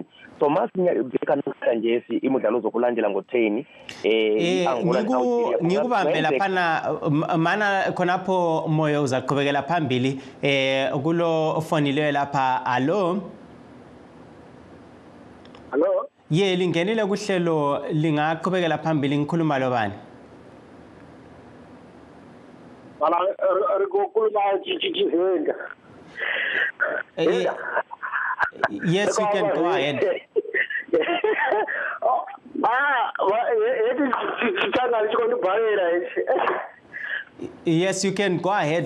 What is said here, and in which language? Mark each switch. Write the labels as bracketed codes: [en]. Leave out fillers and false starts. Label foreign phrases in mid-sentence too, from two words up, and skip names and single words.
[nd] So masibheka namhlanje imidlalo zokulandela ngo10 iAngola neAlgeria. Ngikubambe laphana mana khonapho moyo uzaqhubekela phambili kulo ofonileyo lapha. Allo lingenile kuhlelo, lingaqhubekela phambili. Ngikhuluma lo bani? [en] Yes, you can go ahead. Yes, you can go ahead.